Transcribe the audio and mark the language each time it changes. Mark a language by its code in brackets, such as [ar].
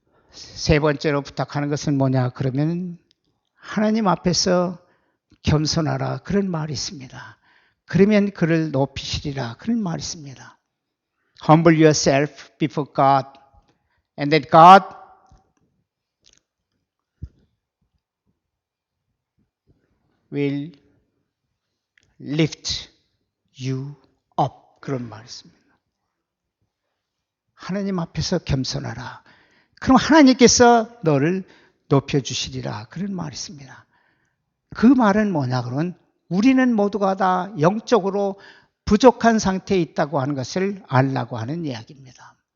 [ko] 세 번째로 부탁하는 것은 뭐냐 그러면 하나님 앞에서 겸손하라 그런 말이 있습니다. 그러면 그를 높이시리라 그런 말이 있습니다. [en] Humble yourself before God and that God will lift you up [ko] 그런 말이 있습니다. 하나님 앞에서 겸손하라. 그럼 하나님께서 너를 높여주시리라 그런 말이 있습니다. 그 말은 뭐냐 그러면 우리는 모두가 다 영적으로 부족한 상태에 있다고 하는 것을 알라고 하는 이야기입니다.